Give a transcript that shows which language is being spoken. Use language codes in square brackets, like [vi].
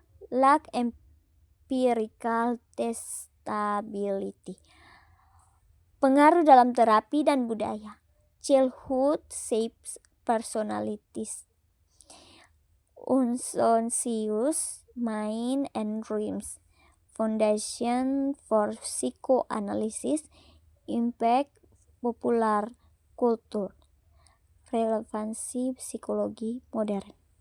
[en] lack empirical testability. [id] Pengaruh dalam terapi dan budaya. [en] Childhood shapes personalities. Unconscious mind and dreams. Foundation for psychoanalysis. Impact popular culture. [id] Relevansi psikologi modern.